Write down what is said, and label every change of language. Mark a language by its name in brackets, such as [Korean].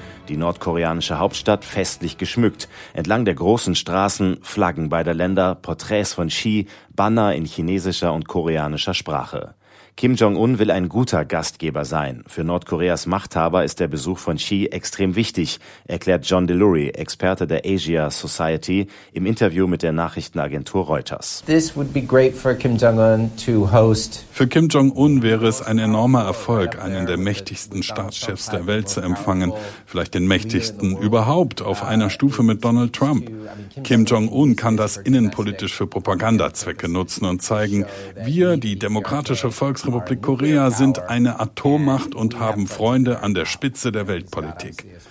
[German] Die nordkoreanische Hauptstadt festlich geschmückt. Entlang der großen Straßen Flaggen beider Länder, Porträts von Xi, Banner in chinesischer und koreanischer Sprache. Kim Jong-un will ein guter Gastgeber sein. Für Nordkoreas Machthaber ist der Besuch von Xi extrem wichtig, erklärt John Delury, Experte der Asia Society, im Interview mit der Nachrichtenagentur Reuters. [English] This would be great for Kim Jong-un to host. [German] Für Kim Jong-un wäre es ein enormer Erfolg, einen der mächtigsten Staatschefs der Welt zu empfangen, vielleicht den mächtigsten überhaupt, auf einer Stufe mit Donald Trump. Kim Jong-un kann das innenpolitisch für Propagandazwecke nutzen und zeigen, wir, die demokratische Volksrepublik Korea, sind eine Atommacht und haben Freunde an der Spitze der Weltpolitik.